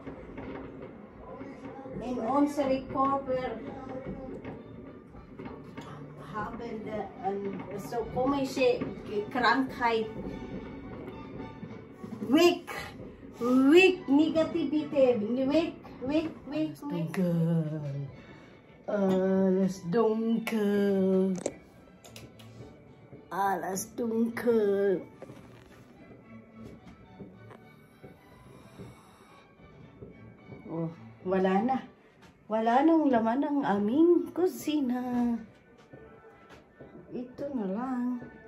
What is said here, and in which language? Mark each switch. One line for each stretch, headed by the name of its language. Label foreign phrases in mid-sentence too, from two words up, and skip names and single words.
German: in unserem Körper haben, so komische Krankheit weg, Negativität, weg. Dunkel, alles dunkel.
Filipino: Oh, wala nang laman ng aming kusina. Ito na lang.